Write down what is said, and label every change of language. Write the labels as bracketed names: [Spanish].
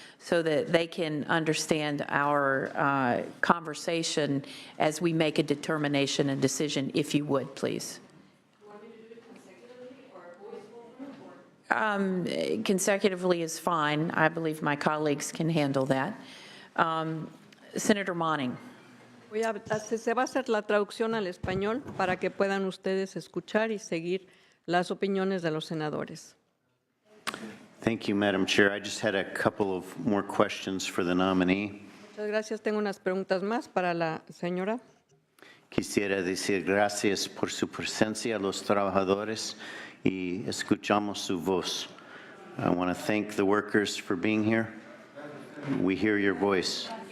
[English] so that they can understand our conversation as we make a determination and decision, if you would, please. Consecutively is fine. I believe my colleagues can handle that. Senator Monning. [Spanish] Se va a hacer la traducción al español para que puedan ustedes escuchar y seguir las opiniones de los senadores. [English] Thank you, Madam Chair. I just had a couple of more questions for the nominee. [Spanish] Muchas gracias. Tengo unas preguntas más para la señora. Quisiera decir gracias por su presencia a los trabajadores y escuchamos su voz. [English] I want to thank the workers for being here. We hear your voice.